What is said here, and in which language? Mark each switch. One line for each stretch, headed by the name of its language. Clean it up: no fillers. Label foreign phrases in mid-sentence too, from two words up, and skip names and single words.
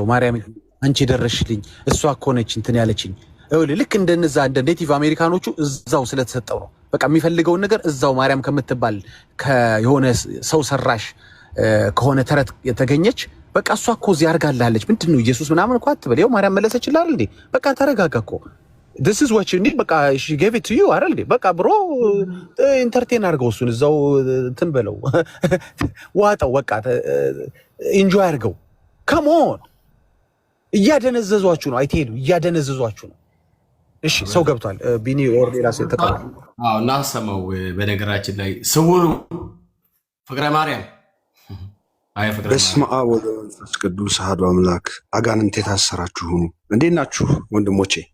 Amharic: ማርያም አንቺ ደረሽልኝ፣ እሷ እኮ ነች እንትን ያለችኝ። ልክ እንደነዛ እንደ ኔቲቭ አሜሪካኖቹ እዛው ስለተሰጠው ነው። በቃ የሚፈልገውን ነገር እዛው ማርያም ከምትባል የሆነ ሰው ሰራሽ ከሆነ ተረት የተገኘች በቃ እሷ እኮ እዚህ አድርጋላለች። ምንድን ነው ኢየሱስ ምናምን እኮ አትበል። ይኸው ማርያም መለሰችልህ አይደል እንዴ? በቃ ተረጋጋ እኮ
English: this is what you need።
Amharic: በቃ
English: she gave it to you
Amharic: አይደል እንዴ? በቃ ብሮ ኢንተርቴን አድርገው እሱን እዛው እንትን በለው ዋጣው። በቃ ኢንጆይ አድርገው።
English: come on
Amharic: እያደነዘዟችሁ ነው። አይቴሉ እያደነዘዟችሁ ነው። እሺ ሰው ገብቷል። ቢኒ ኦር ሌላ ሰው ተቀበል። እናሰማው። በነገራችን ላይ ስውሩ ፍቅረ ማርያም አይ ፍቅረ
Geez: በስመ አብ ወወልድ ወመንፈስ ቅዱስ አሐዱ አምላክ።
Amharic: አጋንንት የታሰራችሁ እንዴት ናችሁ ወንድሞቼ?